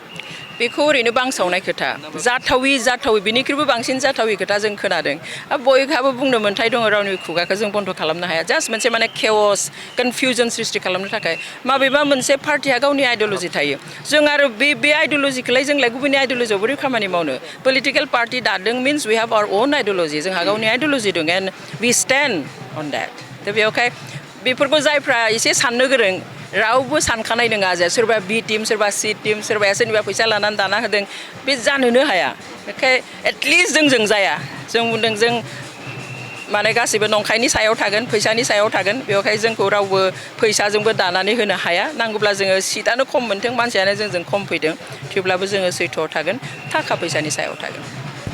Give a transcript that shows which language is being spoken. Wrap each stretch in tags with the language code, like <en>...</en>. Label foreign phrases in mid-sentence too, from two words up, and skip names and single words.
<brx>बेखौ ओरैनो बांसावनाय खोथा जाथावि बिनिख्रुइबो बांसिन जाथावि खोथा जों खोनादों बयहाबो बुंनो मोन्थाय दङ रावनि खुगाखौ जों बन्द खालामनो हाया जास्ट मोनसे माने</brx> <en>chaos confusion</en> <brx>सृष्टि खालामनो थाखाय माबेबा मोनसे पार्टिया गावनि आइडिअल'जि थायो जों आरो बे आइडिअल'जिखौलाय जोंलाय गुबुननि आइडिअल'जियाव बोरै खामानि मावनो</brx> <en>political party</en> <brx>दादों</brx> <en>means we have our own ideology</en> <brx>जोंहा गावनि आइडिअल'जि दं</brx> <en>and we stand on that</en> <brx>दा बेवहाय बेफोरखौ जायफ्रा एसे साननो गोरों रावबो सानखानाय नङा जे सोरबा</brx> <en>B team</en> <brx>सोरबा</brx> <en>C team</en> <brx>सोरबाया सोरनिबा फैसा लानानै दाना होदों बे जानोनो हाया बेखाय एटलिस्ट जोंजों जाया जों बुंदों जों माने गासैबो नंखायनि सायाव थागोन फैसानि सायाव थागोन बेवहाय जोंखौ रावबो फैसाजोंबो दानानै होनो हाया नांगौब्ला जोङो सिटआनो खम मोनथों मानसियानो जोंजों खम फैदों थेवब्लाबो जोङो सैथोआव थागोन थाखा फैसानि सायाव थागोन</brx>